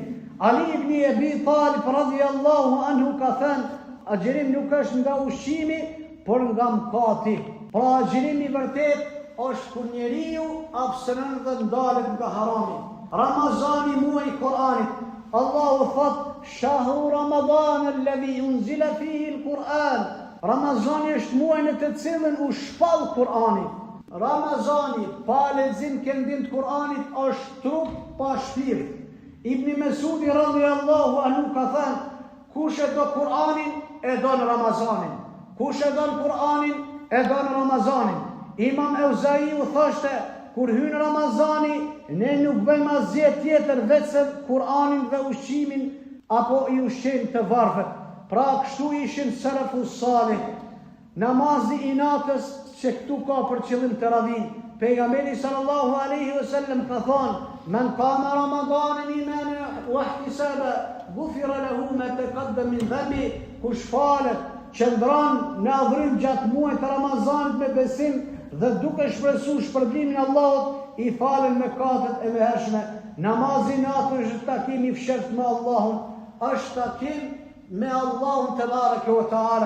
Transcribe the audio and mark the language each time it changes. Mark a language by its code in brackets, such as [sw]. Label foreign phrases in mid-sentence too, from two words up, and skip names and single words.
[sq] Ali ibn Abi Talib [ar] رضي الله عنه [sq] ka thënë, agjerim nuk është nga ushqimi, por nga mkati. Pra agjerimi vërtet është kur njeriu abstinent dhe ndalet nga harami. Ramazani muaj i Kur'anit. Allahu thot, [ar] شهر رمضان الذي أنزل فيه القرآن. [sq] Ramazani është muaj në të cilën u shpall Kur'ani. Ramazani pa lexim këndim të Kur'anit është trup pa shpirt. Ibn Mesudi [ar] رضي الله عنه [sq] ka thënë, kush e do Kur'anin e don Ramazanin. Kush e don Kur'anin e don Ramazanin. Imam Euzai u thoshte, kur hyn Ramazani, ne nuk bëjmë asgjë tjetër vetëm Kur'anin dhe ushqimin apo i ushqim të varfët. Pra kështu ishin [ar] السلف الصالح. [sq] Namazi i natës që këtu ka për qëllim të radhin. Pejgamberi [ar] صلى الله عليه وسلم [sq] ka thonë, [ar] من قام رمضان إيمانا واحتسابا غفر له ما تقدم من ذنب. [sq] Kush falet, qëndron në adhurim gjatë muajit të Ramazanit me besim dhe duke shpresuar shpërblimin e Allahut, i falen mëkatet e mëhershme. Namazi i natës është takim i fshehtë me Allahun, është takim me Allahun [ar] تبارك وتعالى.